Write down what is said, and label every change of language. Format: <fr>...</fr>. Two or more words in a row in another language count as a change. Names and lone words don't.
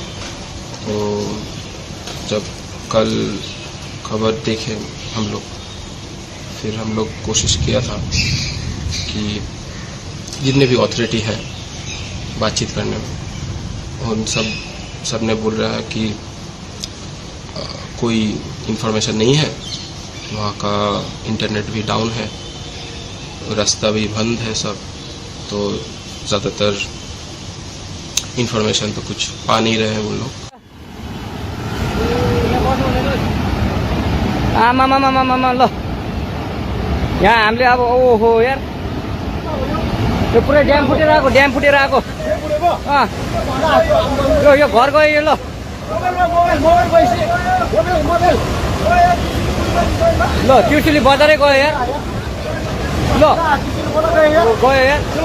<hi>तो जब कल खबर देखे हम लोग, फिर हम लोग कोशिश किया था कि जितने भी अथॉरिटी है बातचीत करने में, उन सब ने बोल रहा है कि कोई इन्फॉर्मेशन नहीं है, वहाँ का इंटरनेट भी डाउन है, रास्ता भी बंद है सब, तो ज़्यादातर इन्फॉर्मेशन तो कुछ पा नहीं रहे हैं उन लोग।</hi> <ne>आमामामामामा ल यहाँ हामीले अब ओहो यार, यो पुरै ड्याम फुटेर आएको यो घर गयो यो। ल ल त्रिशुली बजारै गयो यार, ल गयो यार।</ne>